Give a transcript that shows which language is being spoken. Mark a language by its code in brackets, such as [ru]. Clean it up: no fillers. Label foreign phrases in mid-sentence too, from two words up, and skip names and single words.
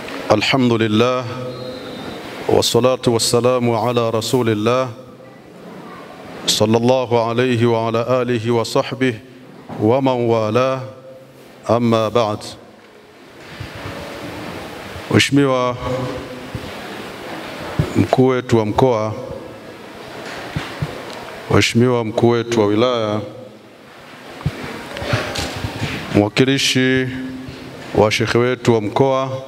[ar] الحمد لله والصلاة والسلام على رسول الله صلى الله عليه وعلى آله وصحبه ومن والاه أما بعد. [sw] Mheshimiwa mkuu wetu wa mkoa, Mheshimiwa mkuu wetu wa wilaya, mwakilishi wa shekhe wetu wa mkoa,